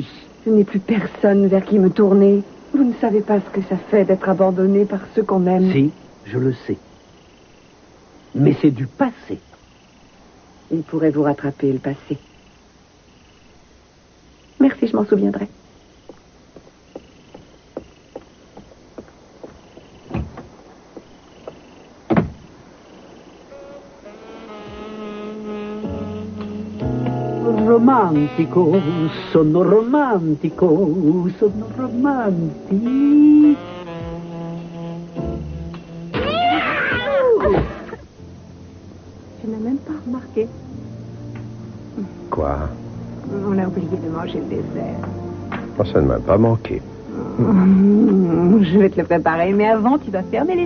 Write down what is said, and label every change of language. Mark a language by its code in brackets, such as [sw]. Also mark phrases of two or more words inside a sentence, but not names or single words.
[fr] Je n'ai plus personne vers qui me tourner. Vous ne savez pas ce que ça fait d'être abandonné par ceux qu'on aime. Si, je le sais. Mais c'est du passé. Il pourrait vous rattraper, le passé. Merci, je m'en souviendrai. [it] Romantico, sono romantico, sono romantico. [fr] Je n'ai même pas remarqué. Quoi? On a oublié de manger le dessert. Oh, ça ne m'a pas manqué. Je vais te le préparer, mais avant, tu dois fermer les yeux.